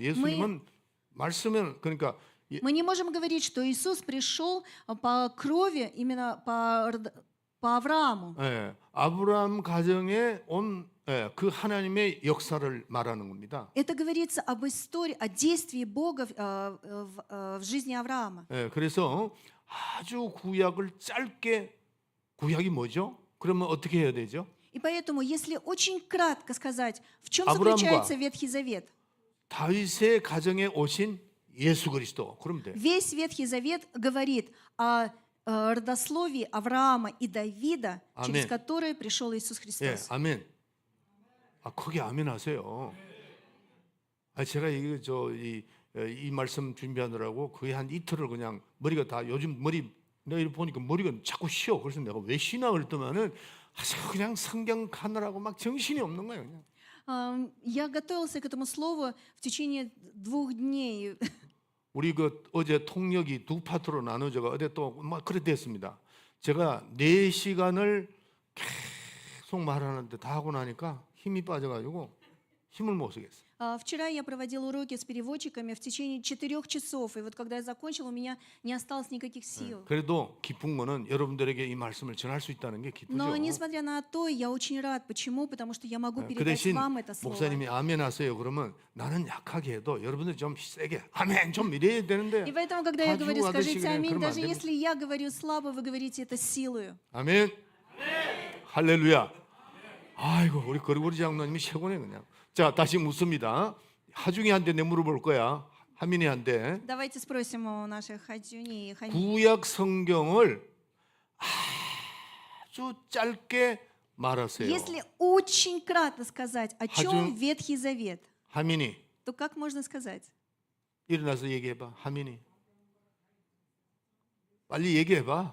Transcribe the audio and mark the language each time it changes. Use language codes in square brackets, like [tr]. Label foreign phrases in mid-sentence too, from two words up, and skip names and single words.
[ko] 예수님은 말씀을 그러니까 [ru] Мы не можем говорить, что Иисус пришел по крови, именно по Аврааму. [ko] 예, 아브라함 가정에 온 그 하나님의 역사를 말하는 겁니다. [ru] Это говорится об истории, о действии Бога в жизни Авраама. [ko] 예, 그래서 아주 구약을 짧게 구약이 뭐죠? 그러면 어떻게 해야 되죠? [ru] И поэтому, если очень кратко сказать, в чем [ko] Авраам과 [ru] заключается Ветхий Завет? [ko] 다윗의 가정에 오신 예수 그리스도. 그러면 돼. [ru] Весь Ветхий Завет говорит о родословии Авраама и Давида, через [ko] 아멘. [ru] которое пришел Иисус [ko] 예, [ru] Христос. [ko] 아멘. 거기 아멘 하세요. 제가 이 말씀 준비하느라고 거의 한 이틀을 그냥 머리가 다 요즘 내가 보니까 머리가 자꾸 쉬어. 그래서 내가 왜 쉬나 그랬더만은 그냥 성경 가느라고 막 정신이 없는 거예요. 그냥. [ru] Я готовился к этому слову в течение 2 дней. [ko] 우리 어제 통역이 2파트로 나눠져가 어제 또 막 그래 됐습니다. 제가 4시간을 계속 말하는데 다 하고 나니까 힘이 빠져가지고 힘을 못 쓰겠어요. [ru] Вчера я проводил уроки с переводчиками в течение 4 часов, и вот когда я закончил, у меня не осталось никаких сил. [ko] 그래도 기쁜 거는 여러분들에게 이 말씀을 전할 수 있다는 게 기쁘죠. [ru] Но несмотря на то, я очень рад. Почему? Потому что я могу [ko] 그 [ru] передать [ko] 대신 [ru] вам это слово. [ko] 목사님이 아멘 하세요. 그러면 나는 약하게 해도 여러분들 좀 세게 아멘 좀 이래야 되는데 [ru] И поэтому, когда я говорю, [ko] 가지고 [ru] скажите [ko] 가듯이 [ru] аминь, [ko] 그러면 안 [ru] даже [ko] 됩니다. [ru] если я говорю слабо, вы говорите это силою. [ko] 아멘. 할렐루야. 아이고 우리 거리고리 장로님이 최고네 그냥. 자 다시 묻습니다. 하중이한테 내 물어볼 거야. 하민이한테. [ru] Давайте спросим у наших Хаджуни и Хами. [ko] 구약 성경을 아주 짧게 말하세요. [ru] Если очень кратко сказать, о чем Хаджун- Ветхий Завет, [ko] 하민이 [ru] то как можно сказать? [ko] 일어나서 얘기해봐. 하민이 빨리 얘기해봐.